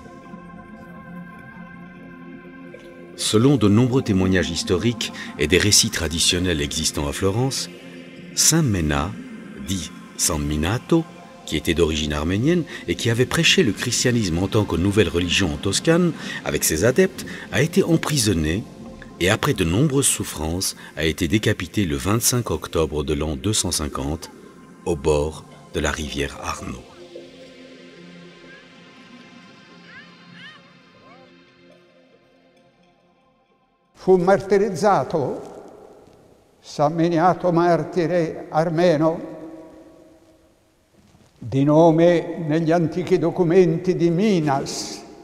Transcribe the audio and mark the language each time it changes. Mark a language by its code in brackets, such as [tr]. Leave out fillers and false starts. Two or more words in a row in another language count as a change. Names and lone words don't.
[fr] Selon de nombreux témoignages historiques et des récits traditionnels existants à Florence, Saint Ména, dit San Minato, qui était d'origine arménienne et qui avait prêché le christianisme en tant que nouvelle religion en Toscane avec ses adeptes, a été emprisonné et après de nombreuses souffrances a été décapité le 25 octobre de l'an 250 au bord de la rivière Arno. [it] Fu martirizzato, San Miniato martire armeno, di nome negli antichi documenti di Minas.